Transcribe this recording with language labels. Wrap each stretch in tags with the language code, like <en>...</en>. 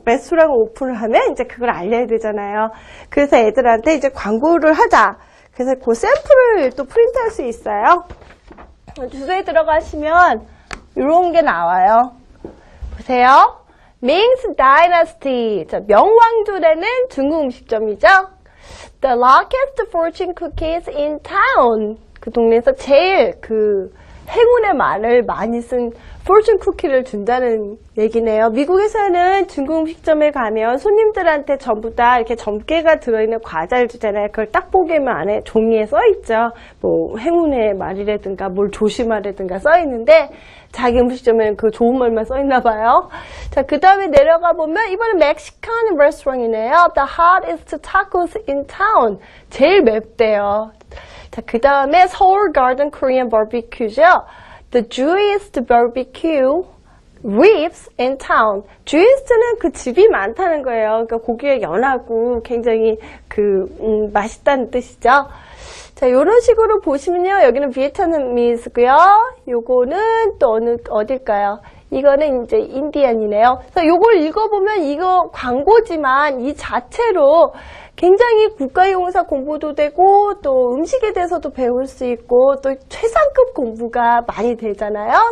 <ko>레스토랑 오픈을 하면 이제 그걸 알려야 되잖아요. 그래서 애들한테 이제 광고를 하자. 그래서 그 샘플을 또 프린트할 수 있어요. 주소에 들어가시면 이런 게 나와요. 보세요. Ming's Dynasty. 자, 명왕조라는 중국 음식점이죠.</ko> <en>The largest fortune cookies in town.</en> <ko>그 동네에서 제일 그 행운의 말을 많이 쓴 fortune 쿠키를 준다는 얘기네요. 미국에서는 중국 음식점에 가면 손님들한테 전부 다 이렇게 점괘가 들어있는 과자를 주잖아요. 그걸 딱 보기만 안에 종이에 써있죠. 뭐 행운의 말이라든가 뭘 조심하라든가 써있는데 자기 음식점에는 그 좋은 말만 써있나 봐요. 자, 그 다음에 내려가 보면 이번엔 멕시칸 레스토랑이네요.</ko> <en>The hottest tacos in town.</en> <ko>제일 맵대요. 자, 그 다음에 서울 가든 코리안 바비큐죠.</ko> <en>The Jewiest barbecue ribs in town.</en> <ko>Jewist는 그 집이 많다는 거예요. 그러니까 고기가 연하고 굉장히 맛있다는 뜻이죠. 자, 요런 식으로 보시면요. 여기는 비에트나미스고요. 요거는 또 어딜까요? 이거는 이제 인디안이네요. 그래서 요걸 읽어보면 이거 광고지만 이 자체로 굉장히 국가용사 공부도 되고 또 음식에 대해서도 배울 수 있고 또 최상급 공부가 많이 되잖아요.</ko>